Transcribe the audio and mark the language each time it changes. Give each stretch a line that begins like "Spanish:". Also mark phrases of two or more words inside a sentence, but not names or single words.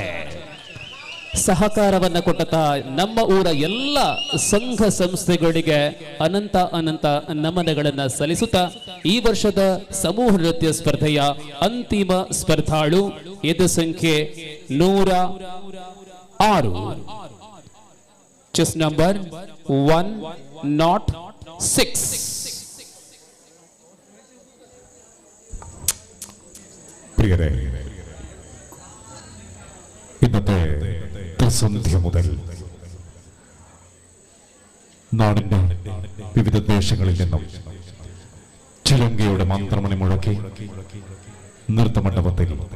Kannada: ಸಹಕಾರವನ್ನು ಕೊಟ್ಟಂತಹ ನಮ್ಮ ಊರ ಎಲ್ಲ ಸಂಘ ಸಂಸ್ಥೆಗಳಿಗೆ ಅನಂತ ಅನಂತ ನಮನಗಳನ್ನು ಸಲ್ಲಿಸುತ್ತಾ ಈ ವರ್ಷದ ಸಮೂಹ ನೃತ್ಯ ಸ್ಪರ್ಧೆಯ ಅಂತಿಮ ಸ್ಪರ್ಧಾಳು ಎದು ಸಂಖ್ಯೆ 106,
English: chest number
Kannada: 106.
Malayalam: പ്രിയരെ, ഇന്നത്തെ ത്രിസന്ധ്യ മുതൽ നാടിന്റെ വിവിധ ദേശങ്ങളിൽ നിന്നും ചിലങ്കയുടെ മന്ത്രമണി മുഴക്കി നൃത്തമണ്ഡപത്തിൽ